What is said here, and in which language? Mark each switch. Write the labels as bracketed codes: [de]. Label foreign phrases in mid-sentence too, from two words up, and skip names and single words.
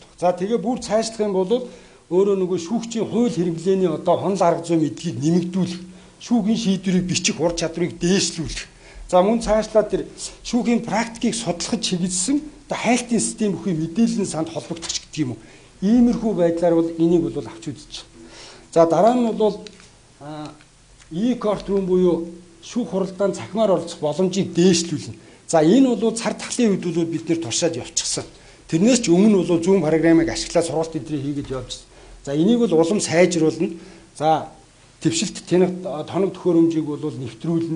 [mn] За тэгээ бүр цаашлах юм бол өөрөө нөгөө шүүгчийн хууль хэрэглээний одоо хонол арга зүй мэдлэгийг нэмэгдүүлэх, шүүхийн шийдвэрийг бичих ур чадварыг дээшлүүлэх. За мөн цаашлаад тэр шүүхийн практикийг судлахад чиглэсэн одоо хайлтын систем бүхий мэдээллийн санд холбогдох гэдэг юм уу. Иймэрхүү байдлаар бол энийг бол авч үзэж. За дараа нь бол [en] e-court room [mn] буюу шүүх хуралдаанд цахимаар оролцох боломжийг дээшлүүлнэ. За энэ бол цар тахлын үед бол бид нэр туршаад явчихсан. Тэрнээс ч өмнө бол зүүн программыг ашиглаад сургалт эдрийг хийгээд явжсэн. За энийг бол улам сайжруулна. За твшилт тоног төхөөрөмжийг бол нэвтрүүлнэ.